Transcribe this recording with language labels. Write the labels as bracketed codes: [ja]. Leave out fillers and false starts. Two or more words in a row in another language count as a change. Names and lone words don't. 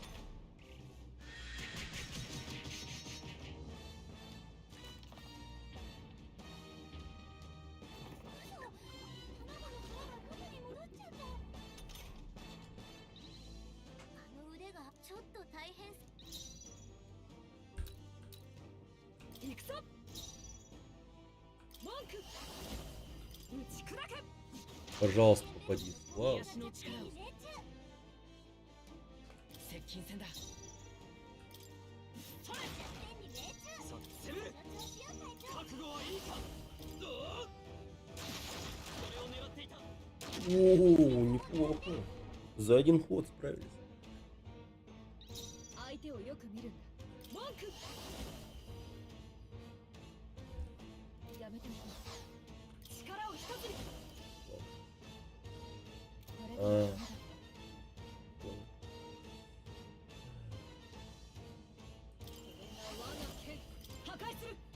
[ja] あの腕がちょっと大変す。行くぞ。文句。打ち砕け。 [ru] Пожалуйста, попади. Вау. [ja] 癒しの力を。接近戦だ。それ。そっち攻める。覚悟はいいか。どう。それを狙っていた。 [ru] О, неплохо. За один ход справились. [ja] 相手をよく見るんだ。文句。やめておこう。力を一つに。これでまだ。 我が剣破壊する。